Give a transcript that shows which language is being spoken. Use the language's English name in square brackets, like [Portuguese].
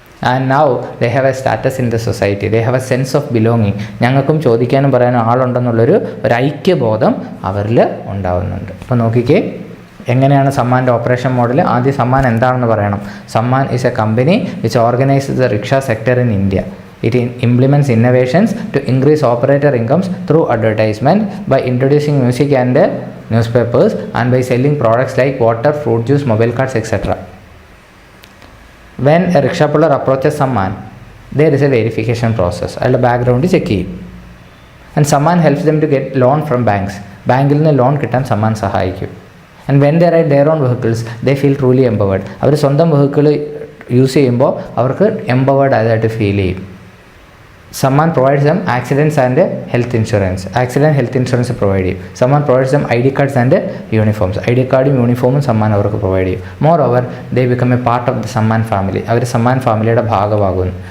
[English] And now they have a status in the society, they have a sense of belonging. [Malayalam] ഞങ്ങൾക്കും ചോദിക്കാനും പറയാനും ആളുണ്ടെന്നുള്ളൊരു ഐക്യബോധം അവരിൽ ഉണ്ടാവുന്നുണ്ട്. അപ്പോൾ നോക്കിക്കേ എങ്ങനെയാണ് സമ്മാൻ്റെ ഓപ്പറേഷൻ മോഡൽ. ആദ്യം സമ്മാൻ എന്താണെന്ന് പറയണം. [English] Samman is a company which organises the rickshaw sector in India. It implements innovations to increase operator incomes through advertisement by introducing music and newspapers and by selling products like water, fruit juice, mobile cards, etc. When a rickshaw puller approaches someone, there is a verification process. [Malayalam] അയാളുടെ background check ചെയ്യും. [English] And someone helps them to get loan from banks. [Malayalam] ബാങ്കിൽ നിന്ന് loan കിട്ടാൻ സമ്മാൻ സഹായിക്കും. [English] And when they ride their own vehicles, they feel truly empowered. [Malayalam] അവർ സ്വന്തം vehicle use ചെയ്യുമ്പോൾ അവർക്ക് empowered ആയതായിട്ട് feel ചെയ്യും. [English] Samman provides them accidents and health insurance. [Malayalam] Accident health insurance provide ചെയ്യും. [English] Samman provides them ID cards and uniforms. [Malayalam] ID കാർഡും യൂണിഫോമും സമ്മാൻ അവർക്ക് പ്രൊവൈഡ് ചെയ്യും. [English] Moreover they become a part of the Samman family. [Malayalam] അവർ സമ്മാൻ ഫാമിലിയുടെ ഭാഗമാകുന്നു.